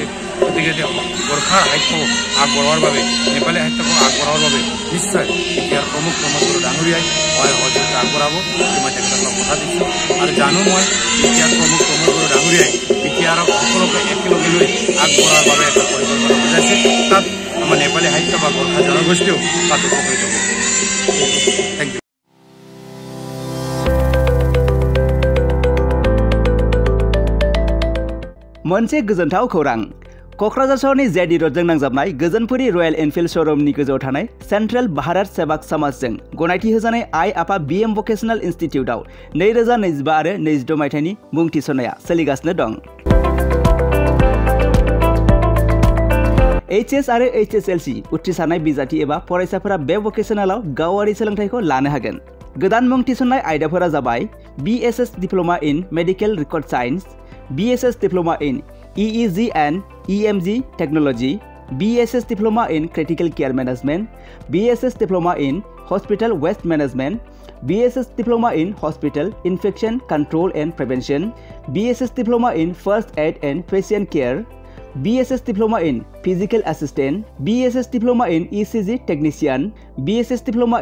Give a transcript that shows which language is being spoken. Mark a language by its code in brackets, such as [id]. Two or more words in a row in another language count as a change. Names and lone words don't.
[as] গতিকে গোৰ্খাৰ সাহিত্য আগবঢ়োৱাৰ বাবে, নেপালী সাহিত্যক আগবঢ়োৱাৰ বাবে নিশ্চয় বিটিআৰ প্ৰমুখ প্ৰমোদ বড়ো ডাঙৰীয়াই সহায় সহযোগিতা আগবঢ়াব বুলি মই তেখেতসকলক কথা দিছোঁ। আৰু জানো মই বিটিআৰ প্ৰমুখ প্ৰমোদ বড়ো ডাঙৰীয়াই বিটিআৰক সকলোকে একেলগে লৈ আগবঢ়াৰ বাবে এটা পৰিকল্পনা বুজাইছে। তাত আমাৰ নেপালী সাহিত্য বা গোৰ্খা জনগোষ্ঠীও তাত উপকৃত হ'ব। [en] Thank you. [brx] मोनसे गोजोनथाव खौरां। क'क्राझार सहरनि जेडि र'डजों नांजाबनाय गोजोनपुरी रयेल एनफिल्ड श'रुमनि गोजौआव थानाय सेन्ट्रेल भारत सेवाक समाजजों गनायथि होजानाय आइ आफा BM भकेशनेल इन्स्टिटिउटआव 2025 आरो 2026 मायथाइनि मुं थिसननाया सोलिगासिनो दं। HS आरो HSLC उथ्रिसारनाय बिजाथि एबा फरायसाफोरा बे भकेशनेलाव गावारि सोलोंथाइखौ लानो हागोन। गोदान मुं थिसननाय आयदाफोरा जाबाय [en] BSS Diploma in Medical Record Science, BSS Diploma in EEG and EMG Technology, BSS Diploma in Critical Care Management, BSS Diploma in Hospital Waste Management, BSS Diploma in Hospital Infection Control and Prevention, BSS Diploma in First Aid and Patient Care, BSS Diploma in Physical Assistant, BSS Diploma in ECG Technician, BSS Diploma